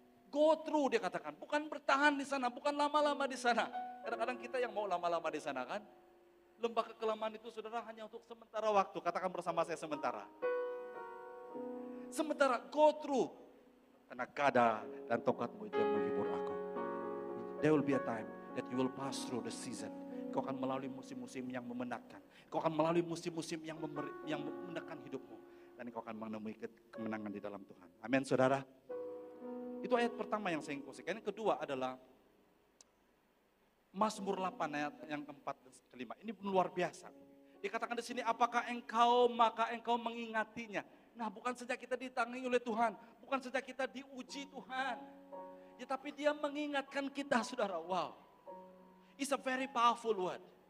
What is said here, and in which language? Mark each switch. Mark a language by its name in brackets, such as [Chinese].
[English] Go through, [Malay] dia katakan, bukan bertahan di sana, bukan lama-lama di sana. Kadang-kadang kita yang mau lama-lama di sana kan. Lembah kekelaman itu, saudara, hanya untuk sementara waktu. Katakan bersama saya, sementara. Sementara, [English] go through. [Malay] Karena gada dan tongkatmu itu yang menghibur aku. [English] There will be a time that you will pass through the season. [Malay] Kau akan melalui musim-musim yang memenatkan. Kau akan melalui musim-musim yang menekan hidupmu. Dan kau akan menemui kemenangan di dalam Tuhan. Amin, saudara. Itu ayat pertama yang saya ingin. Yang kedua adalah Mazmur 8 ayat yang keempat dan kelima. Ini luar biasa. Dikatakan di sini, apakah maka engkau mengingatinya. Nah, bukan saja kita ditangi oleh Tuhan, bukan saja kita diuji Tuhan, ya, tapi dia mengingatkan kita, saudara. [English] Wow, it's a very powerful word.